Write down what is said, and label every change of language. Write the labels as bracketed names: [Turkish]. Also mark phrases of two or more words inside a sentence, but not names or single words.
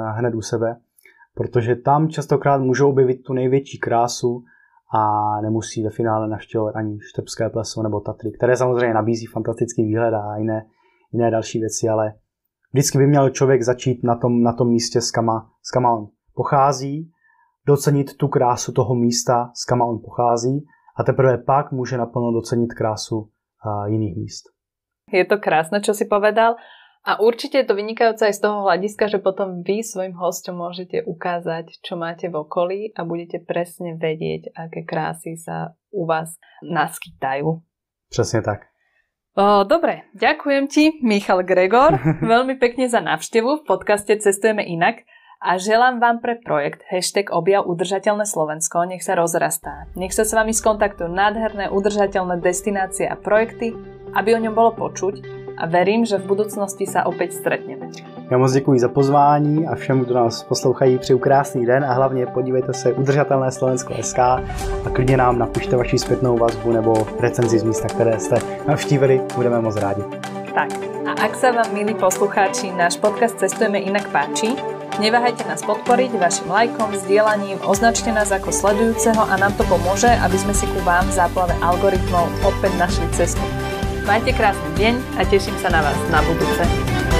[Czech] u sebe, protože tam častokrát můžou objevit tu největší krásu a nemusí ve finále navštěvovat ani Štrbské pleso nebo Tatry, které samozřejmě nabízí fantastický výhled a jiné další věci, ale vždycky by měl člověk začít na tom místě, s kama on pochází, docenit tu krásu toho místa, s kama on pochází a teprve pak může naplno docenit krásu jiných míst. [Slovak] Je to krásne, čo si povedal. A určite je to vynikajúce aj z toho hľadiska, že potom vy svojim hosťom môžete ukázať, čo máte v okolí a budete presne vedieť, aké krásy sa u vás naskytajú. Presne tak. Dobre, ďakujem ti, Michal Gregor, veľmi pekne za návštevu v podcaste Cestujeme inak a želám vám pre projekt #objav udržateľné Slovensko nech sa rozrastá. Nech sa s vami skontaktujú nádherné udržateľné destinácie a projekty, aby o ňom bolo počuť a verím, že v budoucnosti sa opäť stretneme. [Czech] Já moc děkuji za pozvání a všem, kdo nás poslouchají, přeju krásný den a hlavně podívejte se udržatelné Slovensko.sk a klidně nám napište vaši zpětnou vazbu nebo recenzi z místa, které jste navštívili, budeme moc rádi. [Slovak] Tak, a ak sa vám, milí poslucháči, náš podcast Cestujeme inak páči, neváhajte nás podporiť vašim lajkom, zdieľaním, označte nás ako sledujúceho a nám to pomôže, aby sme si ku vám v záplave algoritmov opäť našli cestu. Majte krásny deň a teším sa na vás na budúce.